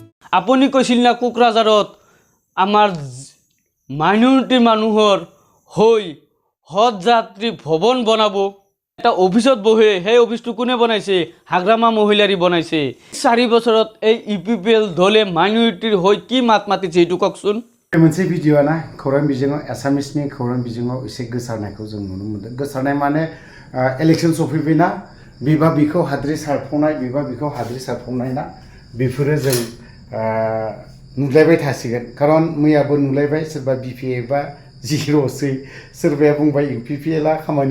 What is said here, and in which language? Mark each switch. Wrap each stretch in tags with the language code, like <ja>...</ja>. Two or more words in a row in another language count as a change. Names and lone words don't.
<as>আপুনি কৈছিল না কোকৰাঝাৰত আমাৰ মাইনৰিটি মানুহৰ হৈ হজ যাত্ৰী ভৱন বনাব এটা অফিসত বহে সেই অফিসটো কোনে বনাইছে হাগ্ৰামা মহিলাৰী বনাইছে 4 বছৰত এই ইপিপিএল দলে মাইনৰিটিৰ হৈ কি মাত মাতিছে এইটো কওকচোন</as> <brx>मोनसे भिडिअ ना खौरां बिजोङाव एसामिसनि खौरां बिजोङाव एसे गोसारनायखौ जों नुनो मोनदों गोसारनाय माने इलेक्शन सफैबायना बिबा बिखौ हाद्रि सारफुंनाय ना बेफोरो जों नुलायबाय थासिगोन खारन मैयाबो नुलायबाय सोरबा बिपिए बा जिर'सै सोरबाया बुंबाय इउपिपिएलआ खामानि</brx>